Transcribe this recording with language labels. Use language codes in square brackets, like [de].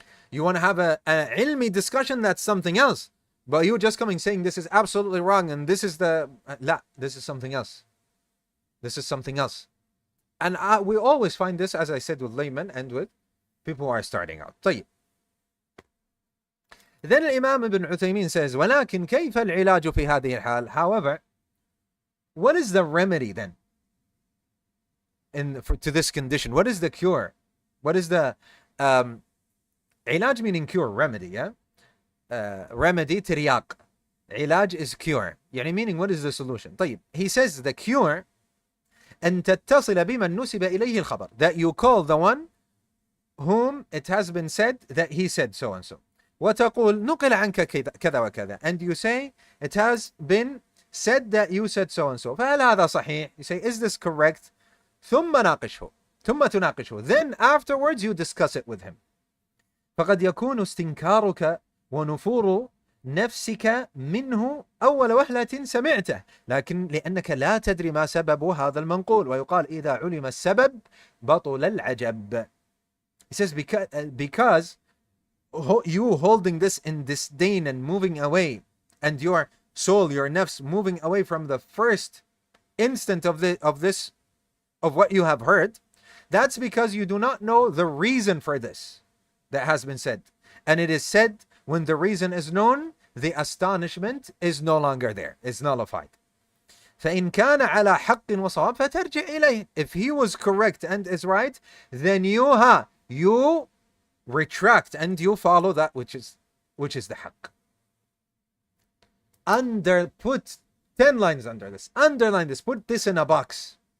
[en] You want to have a ilmi discussion, that's something else. But you just coming saying this is absolutely wrong, and this is this is something else. This is something else. And we always find this, as I said, with laymen and with people who are starting out. [ar] طيب. [en] Then Imam Ibn Uthaymeen says, [ar] ولكن كيف العلاج في هذه الحال? [en] However, what is the remedy then to this condition? What is the cure? What is the علاج meaning cure, remedy, yeah? Remedy, ترياق. علاج is cure. يعني meaning, what is the solution? [ar] طيب. [en] He says the cure [ar] أن تتصل بمن نسب إليه الخبر, [en] that you call the one whom it has been said that he said so and so. [ar] وتقول نقل عنك كذا وكذا, [en] and you say it has been said that you said so and so. [ar] فهل هذا صحيح? [en] You say, is this correct? [ar] ثم ناقشه, ثم تناقشه. [en] Then afterwards you discuss it with him. [ar] فقد يكون استنكارك ونفور نفسك منه أول وهلة سمعته، لكن لأنك لا تدري ما سبب هذا المنقول، ويقال إذا علم السبب بطل العجب. [en] He says because you holding this in disdain and moving away, and your soul, your nafs, moving away from the first instant of what you have heard, that's because you do not know the reason for this that has been said. And it is said, when the reason is known, the astonishment is no longer there, it's nullified. [ar] فإن كان على حق وصواب فترجع إليه. [en] If he was correct and is right, then you retract and you follow that which is the haqq. Put 10 lines under this. Underline this. Put this in a box.